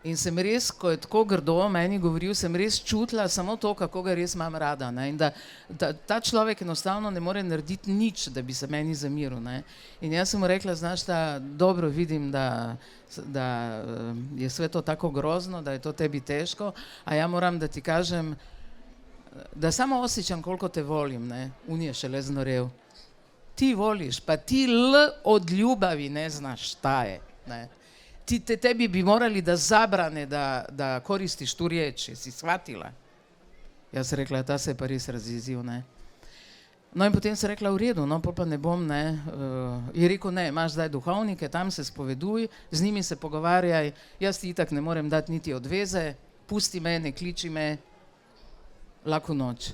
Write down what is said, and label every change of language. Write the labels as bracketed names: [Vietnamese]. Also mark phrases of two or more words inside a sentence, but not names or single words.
[Slovenian] In sem res, ko je tako grdo o meni govoril, sem res čutila samo to, kako ga res imam rada. Ne? In da ta človek enostavno ne more narediti nič, da bi se meni zamiril. Ne? In jaz sem mu rekla, znaš, da dobro vidim, [Serbian] da je sve to [Slovenian] tako grozno, da je to tebi težko, [Serbian] a ja moram da ti kažem, da samo osjećam koliko te volim, ne? [Slovenian] On je šele znorel. [Serbian] Ti voliš, pa ti od ljubavi ne znaš šta je. Ne? Tebi bi morali da zabrane da koristiš tu riječ, jesi shvatila? [Slovenian] Jaz sem rekla, ta se je pa res razjezil, ne. No in potem sem rekla, v redu, no pa ne bom, ne. Je rekel, ne, imaš zdaj duhovnike, tam se spoveduj, z njimi se pogovarjaj, jaz ti itak ne morem dati niti odveze, pusti me, ne kliči me, [Serbian] laku noč.